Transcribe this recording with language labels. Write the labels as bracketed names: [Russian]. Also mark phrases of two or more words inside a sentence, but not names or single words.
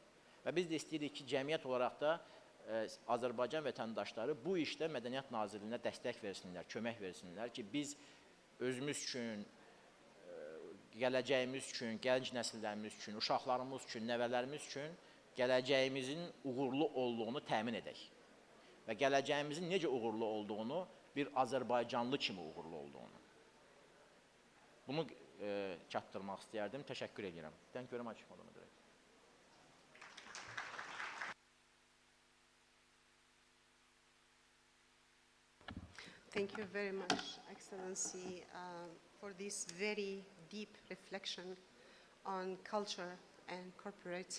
[Azerbaijani] Və biz də istəyirik ki, cəmiyyət olaraq da Azərbaycan vətəndaşları bu işdə Mədəniyyət Nazirliyinə dəstək versinlər, kömək versinlər ki, biz özümüz üçün, gələcəyimiz üçün, gənc nəsillərimiz üçün, uşaqlarımız üçün, nəvələrimiz üçün gələcəyimizin uğurlu olduğunu təmin edək. Və gələcəyimizin necə uğurlu olduğunu, bir Azərbaycanlı kimi uğurlu olduğunu. Bunu çatdırmaq istəyərdim. Təşəkkür edirəm. [English] Thank you very much. Thank you very much, Excellency, for this very deep reflection on culture and corporate.